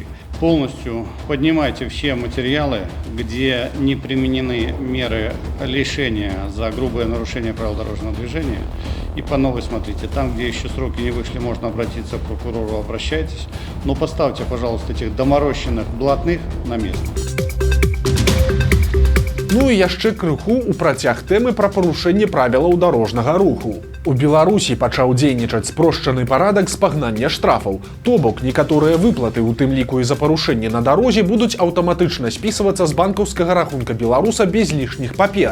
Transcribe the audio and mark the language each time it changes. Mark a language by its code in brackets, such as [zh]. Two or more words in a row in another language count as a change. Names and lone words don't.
[ru] Полностью поднимайте все материалы, где не применены меры лишения за грубое нарушение правил дорожного движения. И по новой смотрите. Там, где еще сроки не вышли, можно обратиться к прокурору, обращайтесь. Но поставьте, пожалуйста, этих доморощенных блатных на место. [be] Ну і яшчэ крыху ў працяг тэмы пра парушэнне правілаў дарожнага руху. У Беларусі пачаў дзейнічаць спрошчаны парадак спагнання штрафаў. То бок, некаторыя выплаты, у тым ліку і за парушэнне на дарозе, будуць аўтаматычна спісвацца з банкаўскага рахунка беларуса без лішніх папер.